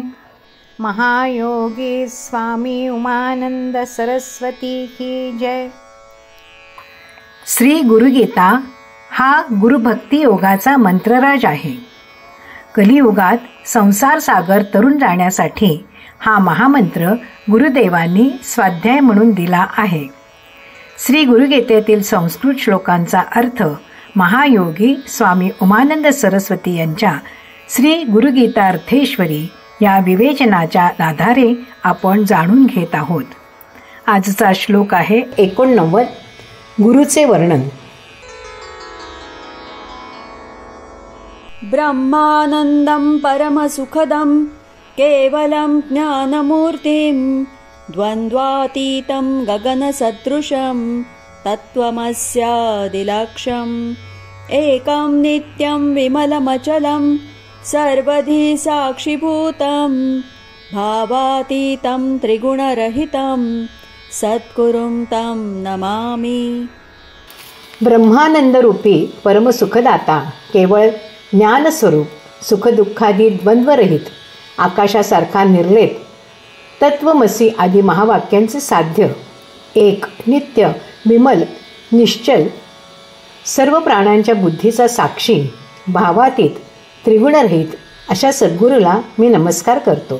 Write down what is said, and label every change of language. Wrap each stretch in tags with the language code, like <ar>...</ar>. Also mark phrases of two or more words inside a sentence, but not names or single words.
<mr>महायोगी स्वामी उमानंद सरस्वती की जय. श्री गुरुगीता हा गुरुभक्ती योगाचा मंत्रराज आहे. कलियुगात संसार सागर तरुण जाण्यासाठी हा महामंत्र गुरुदेवांनी स्वाध्याय म्हणून दिला आहे. श्री गुरुगीतेतील संस्कृत श्लोकांचा अर्थ महायोगी स्वामी उमानंद सरस्वती यांच्या श्री गुरुगीतार्थेश्वरी या विवेचनाच्या आधारे आपण जाणून घेत आहोत. आजचा श्लोक आहे 89. गुरुचे वर्णन.</mr> <sa>ब्रह्मानंदं परमसुखदं केवलं ज्ञानमूर्तिं द्वन्द्वातीतं गगनसदृशं तत्त्वमस्यादिलक्ष्यम् एकं नित्यं विमलमचलं सर्वधी साक्षिभूतं भावातीतं त्रिगुणरहितं सद्गुरुं तं नमामि.</sa> <mr>ब्रह्मानंदरूपी परमसुखदाता, केवळ ज्ञानस्वरूप, सुखदुःखादी द्वंद्वरहित, आकाशासारखा निर्लेप, तत्वमसी आदी महावाक्यांचे साध्य, एक, नित्य, विमल, निश्चल, सर्व प्राण्यांच्या बुद्धीचा साक्षी, भावातीत, त्रिगुणरहित अशा सद्गुरूला मी नमस्कार करतो.</mr>